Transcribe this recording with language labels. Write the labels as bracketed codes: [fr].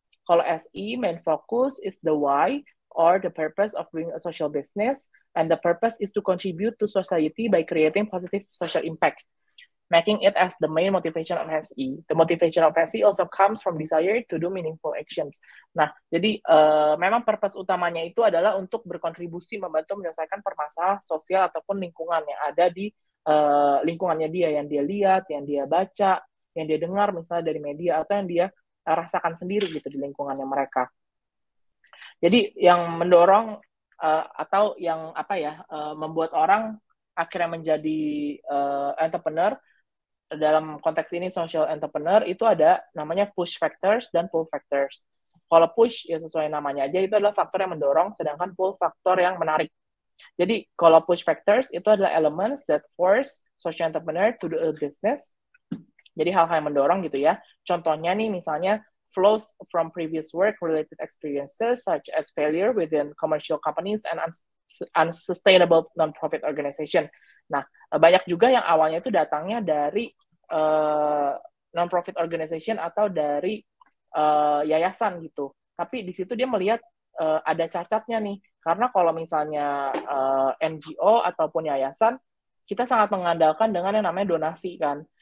[id] Kalau [en] SE, main focus is the why or the purpose of doing a social business, and the purpose is to contribute to society by creating positive social impact, making it as the main motivation of SE. The motivation of SE also comes from desire to do meaningful actions. [id] Nah, jadi memang purpose utamanya itu adalah untuk berkontribusi membantu menyelesaikan permasalahan sosial ataupun lingkungan yang ada di lingkungannya dia, yang dia lihat, yang dia baca, yang dia dengar misalnya dari media, atau yang dia rasakan sendiri gitu di lingkungannya mereka. Jadi yang mendorong atau yang membuat orang akhirnya menjadi entrepreneur, dalam konteks ini social entrepreneur, itu ada namanya push factors dan pull factors. Kalau push ya sesuai namanya aja, itu adalah faktor yang mendorong, sedangkan pull faktor yang menarik. Jadi kalau [en] push factors [id] itu adalah [en] elements that force social entrepreneur to do a business. [id] Jadi hal-hal yang mendorong gitu ya. Contohnya nih misalnya [en] flows from previous work related experiences such as failure within commercial companies and unsustainable non-profit organization. [id] Nah, banyak juga yang awalnya itu datangnya dari non-profit organization atau dari yayasan gitu. Tapi di situ dia melihat ada cacatnya nih. Karena kalau misalnya NGO ataupun yayasan, kita sangat mengandalkan dengan yang namanya donasi kan.